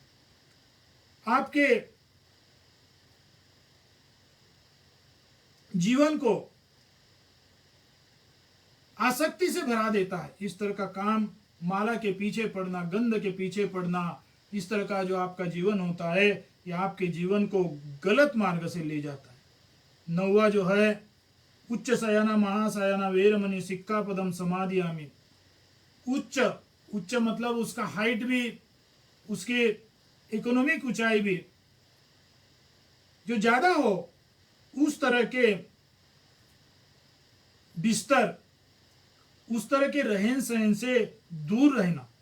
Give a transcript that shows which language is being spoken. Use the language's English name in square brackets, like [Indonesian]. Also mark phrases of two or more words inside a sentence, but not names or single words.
[Hindi] आपके जीवन को आसक्ति से भरा देता है। इस तरह का काम, माला के पीछे पड़ना, गंध के पीछे पड़ना, इस तरह का जो आपका जीवन होता है, यह आपके जीवन को गलत मार्ग से ले जाता है। [Pali] 9वां जो है, उच्च शयना महाशयना वेरमणि सिक्खापदम समाधियामी। [Hindi] उच्च मतलब उसका हाइट भी, उसकी इकोनॉमिक ऊंचाई भी जो ज्यादा हो, उस तरह के बिस्तर, उस तरह के रहन सहन से दूर रहना,